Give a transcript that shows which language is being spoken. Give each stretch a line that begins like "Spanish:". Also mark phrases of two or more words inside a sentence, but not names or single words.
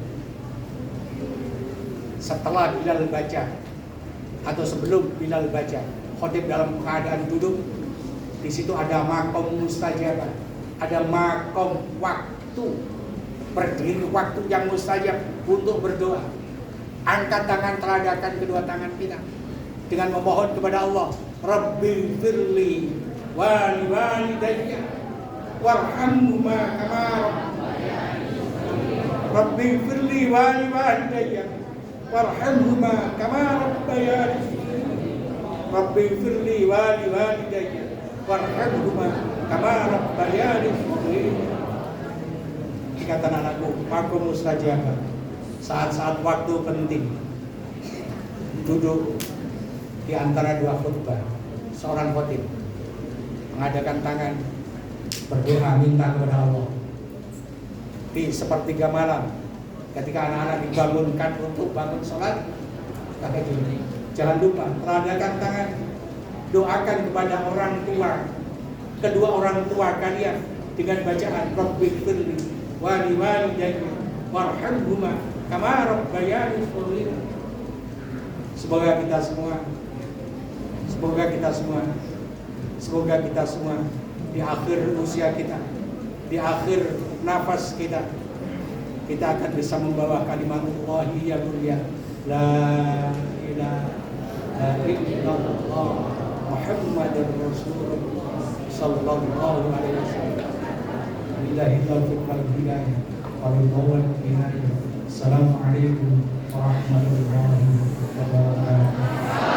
Indonesian: setelah Bilal baca atau sebelum Bilal baca, khotib dalam keadaan duduk, di situ ada
Arabic: مقام مستجابة,
Indonesian: ada makom waktu, berdiri waktu yang mustajab untuk berdoa. Angkat tangan, teladakan kedua tangan kita dengan memohon kepada Allah,
Arabic: رب اغفر لي ولوالديّ وارحمهما كما رب اغفر لي ولوالديّ وارحمهما كما ربياني رب اغفر لي ولوالديّ وارحمهما كما ربياني.
Indonesian: Dikatakan anakku,
Arabic: مقام مستجابة,
Indonesian: saat-saat waktu penting, duduk di antara dua khutbah, seorang khotib mengadakan tangan, berdoa minta kepada Allah. Di sepertiga malam, ketika anak-anak dibangunkan untuk bangun sholat, kata gini, jangan lupa teradakan tangan, doakan kepada orang tua, kedua orang tua kalian dengan bacaan
Arabic: رب اغفر لي ولوالديّ وارحمهما كما ربياني صغيرا.
Indonesian: Semoga kita semua di akhir usia kita, di akhir nafas kita akan bisa membawa kalimat Allah yang mulia,
Arabic: لا إله إلا الله محمد رسول الله صلى الله عليه وسلم. بالله التوفيق والهداية والهداية. السلام عليكم ورحمة الله وبركاته.